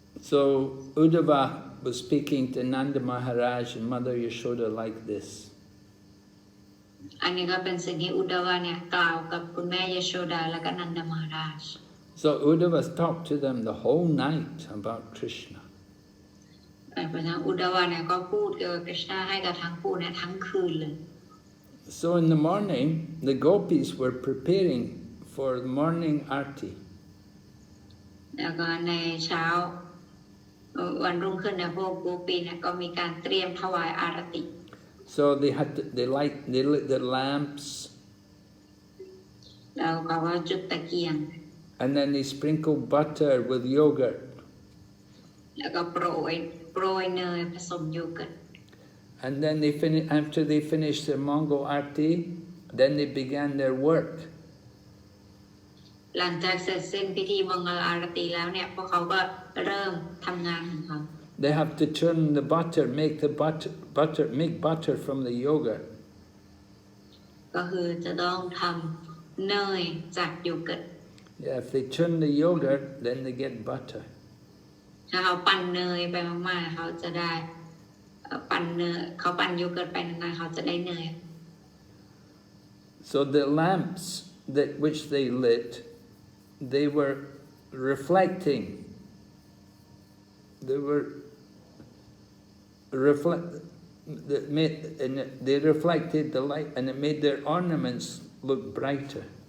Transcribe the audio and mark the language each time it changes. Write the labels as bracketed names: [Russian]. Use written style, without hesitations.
[English] So Uddhava was speaking to Nanda Maharaj and Mother Yashoda like this. [Thai] อันนี้ก็เป็นสิ่งที่อุดดาวะเนี่ยกล่าวกับคุณแม่ยโชดาและก็นันดมหาราช [English] So Uddhava talked to them the whole night about Krishna. [Thai] เพราะฉะนั้นอุดดาวะเนี่ยก็พูดเกี่ยวกับคริชนาให้กับทั้งคู่เนี่ยทั้งคืนเลย [English] So in the morning, the gopis were preparing for the morning arti. [Thai] แล้วก็ในเช้าวันรุ่งขึ้นเนี่ยพวกโกปีเนี่ยก็มีการเตรียมถวายอารติ [English] So they lit the lamps. [Thai] แล้วก็ว่าจุดตะเกียง [English] And then they sprinkled butter with yogurt. [Thai] แล้วก็โปรยเนยผสมโยเกิร์ต [English] And then after they finished their Mongol arti, then they began their work. [Thai] หลังจากเสร็จสิ้นพิธีมงคลอารติแล้วเนี่ยพวกเขาก็เริ่มทำงานของเขา [English] They have to churn the butter, make butter from the yogurt. [Thai] ก็คือจะต้องทำเนยจากโยเกิร์ต [English] Yeah, if they churn the yogurt, then they get butter. [Thai] ถ้าเขาปั่นเนยไปมากๆเขาจะได้ปั่นโยเกิร์ตไปนานๆเขาจะได้เนย [English] So the lamps which they lit, they were reflecting. They reflected the light, and it made their ornaments look brighter.